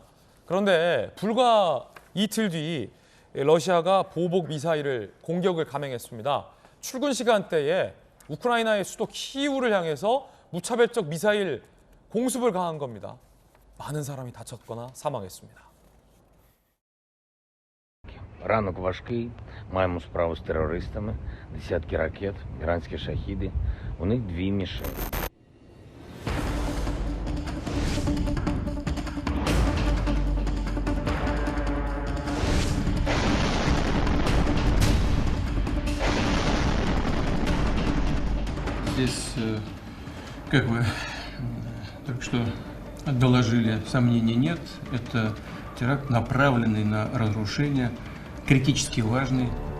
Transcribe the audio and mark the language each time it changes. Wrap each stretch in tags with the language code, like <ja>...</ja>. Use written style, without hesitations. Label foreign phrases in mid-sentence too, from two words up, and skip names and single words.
<ko>그런데 불과 이틀 뒤 러시아가 보복 미사일을 공격을 감행했습니다. 출근 시간대에 우크라이나의 수도 키이우를 향해서 무차별적 미사일 공습을 가한 겁니다. 많은 사람이 다쳤거나 사망했습니다.</ko> <uk>Ранок важкий, маємо справу з терористами, десятки ракет, іранські шахіди. У них 2 мішені.</uk> <ru>Здесь, как вы только что доложили, сомнений нет. Это теракт, направленный на разрушение, критически важный.</ru>